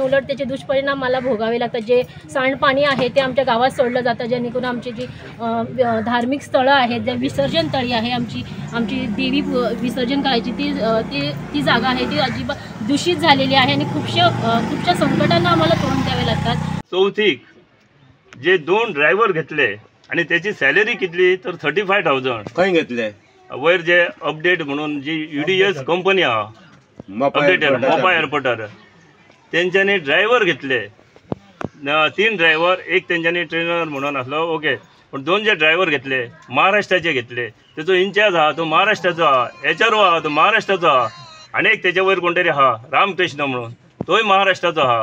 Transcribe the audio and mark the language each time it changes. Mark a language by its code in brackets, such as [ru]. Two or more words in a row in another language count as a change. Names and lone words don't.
[mr] उलट त्याचे दुष्परिणाम मला भोगावे लागतात. जे सांडपाणी आहे ते आमच्या गावात सोडलं जातं, जेणेकरून आमची जी धार्मिक स्थळं आहेत, जे विसर्जन तळी आहे, आमची देवी विसर्जन करायची ती जागा आहे ती अजिबात दूषित झालेली आहे आणि खूपशा संकटांना आम्हाला तोंड द्यावे लागतात. [kok] चौथीक जे 2 ड्रायव्हर घेतले आणि त्याची सॅलरी कितली तर 35,000 खंय घेतले. वयर जे अपडेट म्हणून जी UDS कंपनी आहा मोपा एअरपोर्टार तेंच्यांनी ड्रायव्हर घेतले. 3 ड्रायव्हर, एक तेंच्यांनी ट्रेनर म्हणून असलो, ओके. पण 2 जे ड्रायव्हर घेतले महाराष्ट्राचे घेतले. त्याचो इंचार्ज आहा तो महाराष्ट्राचो आहा, HRO आहा तो महाराष्ट्राचो आहा, आणि एक त्याच्या वयर कोणतरी आहा रामकृष्ण म्हणून तोय महाराष्ट्राचो आहा.